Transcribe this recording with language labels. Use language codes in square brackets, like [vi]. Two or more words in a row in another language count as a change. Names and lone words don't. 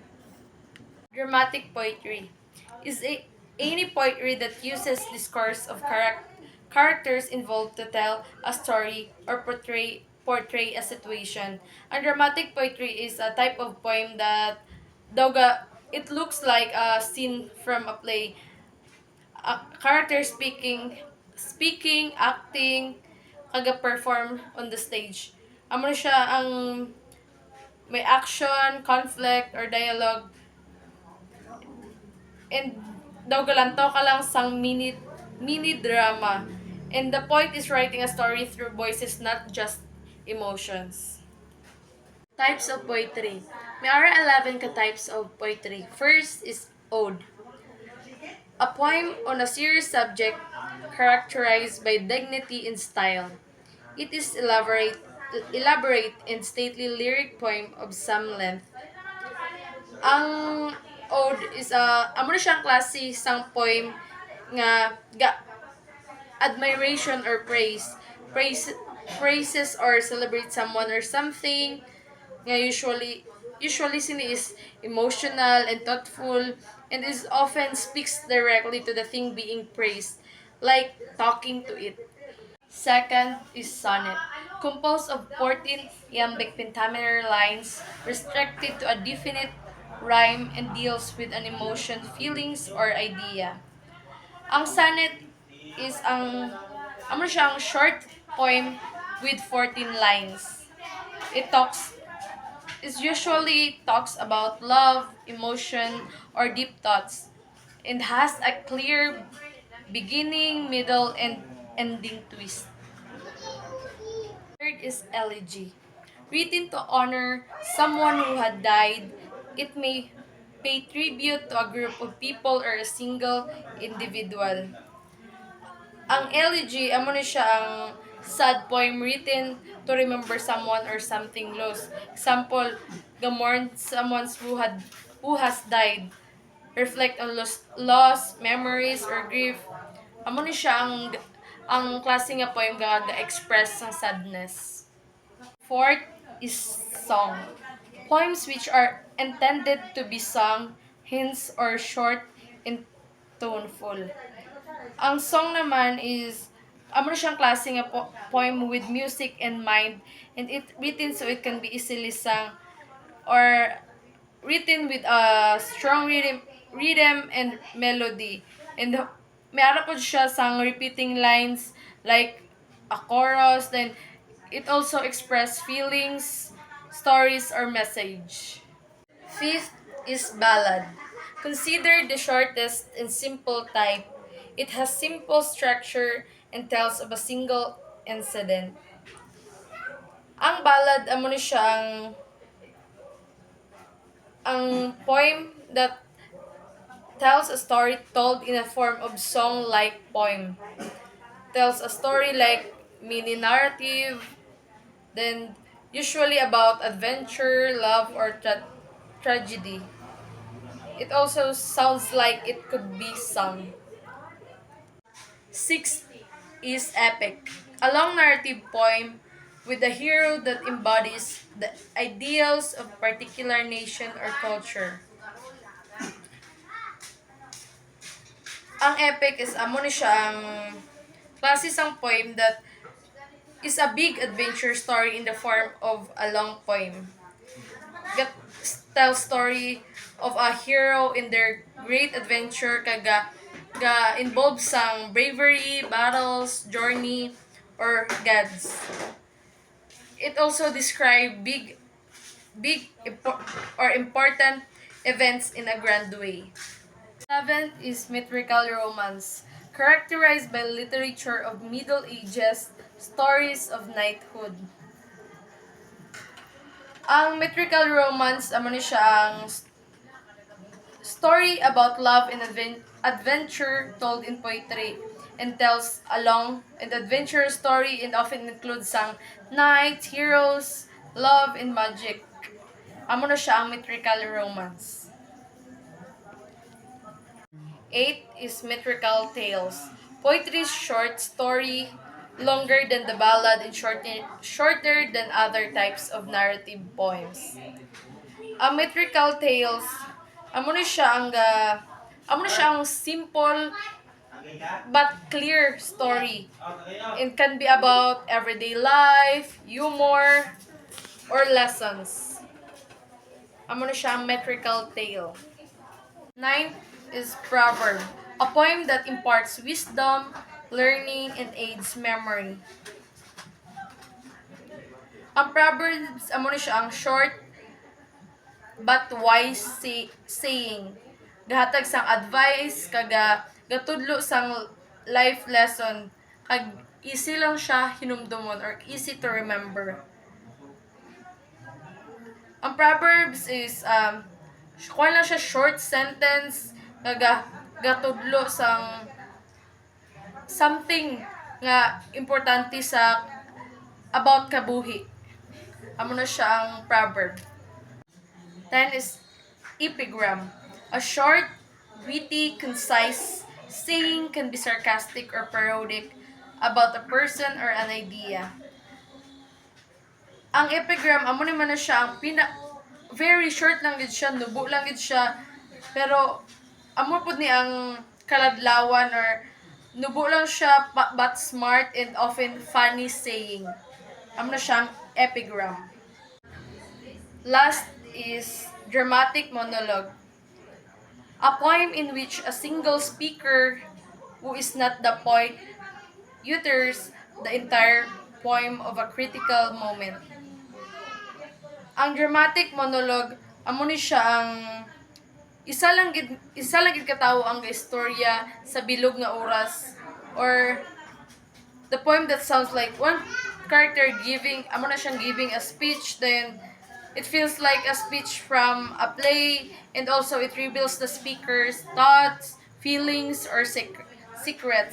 [en] Dramatic poetry is any poetry that uses discourse of characters involved to tell a story or portray a situation. And dramatic poetry is a type of poem that it looks like a scene from a play. A character speaking, acting, kaga-perform on the stage. [hil] Amo siya ang may action, [en] conflict, or dialogue. [hil] And daw galanto ka lang sang [en] mini drama. And the point is writing a story through voices, not just emotions. Types of poetry. May are 11 ka types of poetry. First is ode. A poem on a serious subject characterized by dignity and style. It is elaborate and stately lyric poem of some length. [hil] Ang ode is amo na siyang klase sang [en] poem nga admiration or praises or celebrate someone or something nga usually sini is emotional and thoughtful and is often speaks directly to the thing being praised, like talking to it. Second is sonnet, composed of 14 iambic pentameter lines restricted to a definite rhyme and deals with an emotion, feelings, or idea. [hil] Ang sonnet is amo siyang [en] short poem with 14 lines. It usually talks about love, emotion, or deep thoughts and has a clear beginning, middle, and ending twist. Third is elegy. Written to honor someone who had died, it may pay tribute to a group of people or a single individual. [hil] Ang elegy, amo ni siya ang [en] sad poem written to remember someone or something lost. Example, mourn someone who has died. Reflect on loss, memories, or grief. [hil] Amo ni siya ang klase nga poem nga express ng sadness. [en] Fourth is song. Poems which are intended to be sung, hints or short and toneful. [hil] Ang song naman is amo na siyang klase nga [en] poem with music in mind and it written so it can be easily sung or written with a strong rhythm and melody. And [hil] may ara po siya sang [en] repeating lines like a chorus, then it also express feelings, stories, or message. Fifth is ballad. Considered the shortest and simple type, it has simple structure and tells of a single incident. [hil] Ang ballad amo ni siya ang [en] poem that tells a story told in a form of song-like poem. Tells a story like mini narrative, then usually about adventure, love, or tragedy. It also sounds like it could be sung. Sixth is epic, a long narrative poem with a hero that embodies the ideals of particular nation or culture. [hil] Ang epic is amo ni siya ang klase sang [en] poem that is a big adventure story in the form of a long poem. That tells story of a hero in their great adventure ga involve sang bravery, battles, journey, or gods. It also describe or important events in a grand way. Seventh is metrical romance, characterized by literature of Middle Ages, stories of knighthood. [hil] Ang metrical romance, amo ni siya ang [en] story about love and adventure told in poetry and tells a long and adventurous story and often includes sang knights, heroes, love, and magic. [hil] Amo na siya ang metrical romance. [en] Eight is metrical tales. Poetry's short story, longer than the ballad and shorter than other types of narrative poems. [hil] Ang metrical tales, amo na siya ang [en] simple but clear story. It can be about everyday life, humor, or lessons. [hil] Amo na siya ang metrical tale. [en] Ninth is proverb, a poem that imparts wisdom, learning, and aids memory. [hil] Ang proverbs, amo ni siya ang [en] short but wise saying. [hil] Gahatag sang advice, gatudlo sang [en] life lesson, [hil] kag easy lang siya hinumdumon or [en] easy to remember. [hil] Ang proverbs is kuha lang siya [en] short sentence [hil] gatudlo sang something nga importante sa about kabuhi. Amo na siya ang proverb. [en] 10 is epigram. A short, witty, concise saying can be sarcastic or parodic about a person or an idea. [hil] Ang epigram amo naman na siya ang [en] very short [hil] lang gid siya, nubo lang gid siya, pero amo pud ni ang kaladlawan or nubo lang siya [en] but smart and often funny saying. [hil] Amo na siyang epigram. [en] Last is dramatic monologue. A poem in which a single speaker who is not the poet utters the entire poem of a critical moment. [hil] Ang [en] dramatic monologue [hil] amo ni siya ang isa lang gid katawo ang istorya sa bilog nga oras, [en] or the poem that sounds like one character [hil] amo na siyang [en] giving a speech, then it feels like a speech from a play, and also it reveals the speaker's thoughts, feelings, or secrets.